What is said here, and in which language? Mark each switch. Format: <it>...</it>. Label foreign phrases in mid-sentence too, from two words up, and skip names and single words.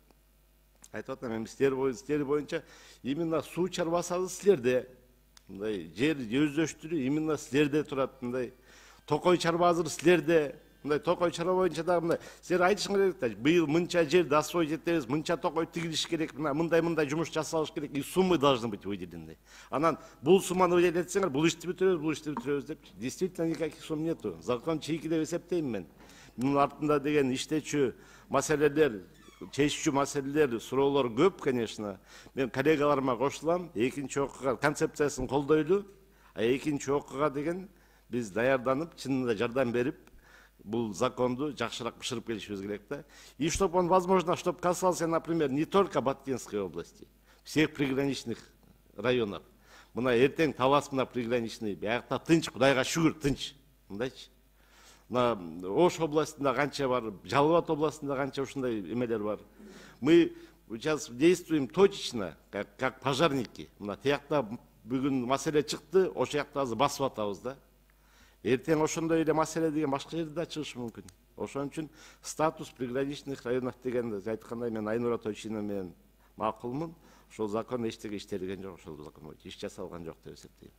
<ky>Айтып атам эми силер боюнча именно суу чарбасы силерде. Мындай жер өздөштүрүү именно силерде турат. Мындай токой чарба азыр силерде. Мындай токой чарба боюнча дагы мындай силер айтышыңар керек да. Быйыл мынча жерди освоить этебиз, мынча токой тигилиш керек, мындай жумуш жасалыш керек,</ky> <ru>и суммы должны быть выделены.</ru> <ky>Анан бул сумманы выделет этсеңер, бул ишти бүтүрөбүз деп.</ky> <ru>Действительно никаких сумм нету.</ru> <ky>Закон чийки деп эсептейм мен. Мунун артында деген иштечү маселелер, чечүүчү маселелер, суроолор көп, конечно. Мен коллегаларыма кошулам, экинчи окууга концепциясын колдойлу, а экинчи окууга деген биз даярданып, чынында жардам берип, бул законду жакшыраак бышырып келишибиз керек да.</ky> <ru>И чтобы он, возможно, чтобы касался, например, не только Баткенской области, всех приграничных районов.</ru> <ky>Мына эртең Талас мына приграничный, биякта тынч, Кудайга шүгүр, тынч. Мындайчы. Ош областында канча бар, Жалал Абад областында канча ушундай эмелер бар.</ky> <ru>Мы сейчас действуем точечно, как пожарники.</ru> <ky>Мына тиякта бүгүн маселе чыкты, ошол жакта азыр басып атабыз да. Эртең ошондой эле маселе деген башка жерде да чыгышы мүмкүн. Ошон үчүн</ky> <ru>статус приграничных районов</ru> <ky>дегенди айткандай мен Айнура Тойчина менен макулмун. Ошол закон эчтеге иштелген жок, ошол закон боюнча иш жасалган жок деп эсептейм.</ky>